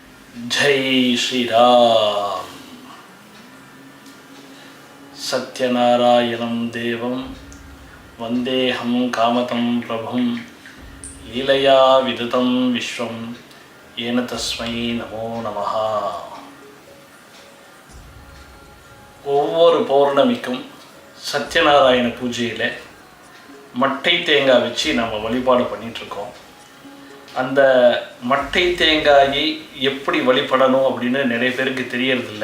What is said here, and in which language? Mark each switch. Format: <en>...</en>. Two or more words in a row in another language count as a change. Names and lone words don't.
<sa>जय श्री राम। सत्यनारायणं देवं वंदेहं कामतं प्रभुं लीलया विदुतं विश्वं येन तस्मै नमो नमः।</sa> <ta>ஒவ்வொரு பௌர்ணமிக்கும் சத்யநாராயண பூஜையில் மட்டை தேங்காய் வச்சு நம்ம வழிபாடு பண்ணிகிட்ருக்கோம். அந்த மட்டை தேங்காயை எப்படி வழிபடணும் அப்படின்னு நிறைய பேருக்கு தெரியறதில்ல.</ta>